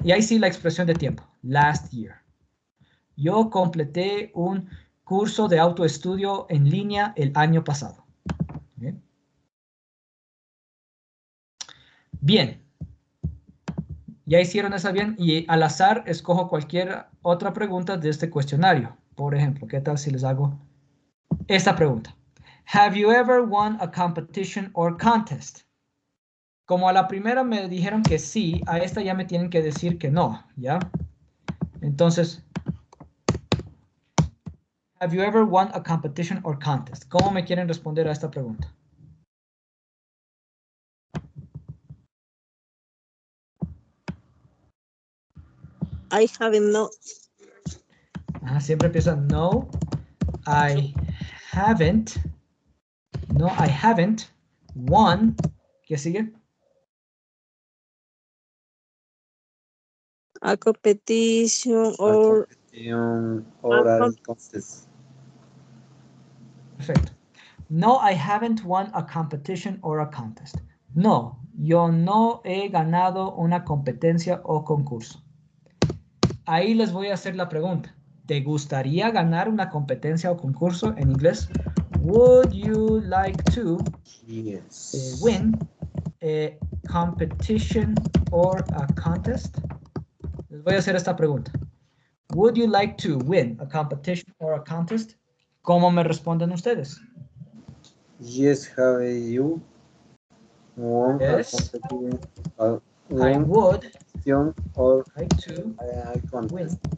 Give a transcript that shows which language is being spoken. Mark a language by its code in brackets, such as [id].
[es] Y ahí sí la expresión de tiempo, [en] last year. [es] Yo completé un curso de autoestudio en línea el año pasado. ¿Okay? Bien. Ya hicieron esa bien y al azar escojo cualquier otra pregunta de este cuestionario. Por ejemplo, ¿qué tal si les hago esta pregunta? [en] Have you ever won a competition or contest? [es] Como a la primera me dijeron que sí, a esta ya me tienen que decir que no, ¿ya? Entonces, [en] have you ever won a competition or contest? [es] ¿Cómo me quieren responder a esta pregunta? [en] I haven't not. [es] Ajá, siempre empieza [en] no, I haven't. No, I haven't won. [es] ¿Qué sigue? [en] A competition or Oral contest. [es] Perfecto. [en] No, I haven't won a competition or a contest. [es] No, yo no he ganado una competencia o concurso. Ahí les voy a hacer la pregunta. ¿Te gustaría ganar una competencia o concurso? En inglés, [en] would you like to Yes. win a competition or a contest? [es] Les voy a hacer esta pregunta. [en] Would you like to win a competition or a contest? [es] ¿Cómo me responden ustedes? [en] Yes, have you won Yes. a competition I would or like to a contest? win.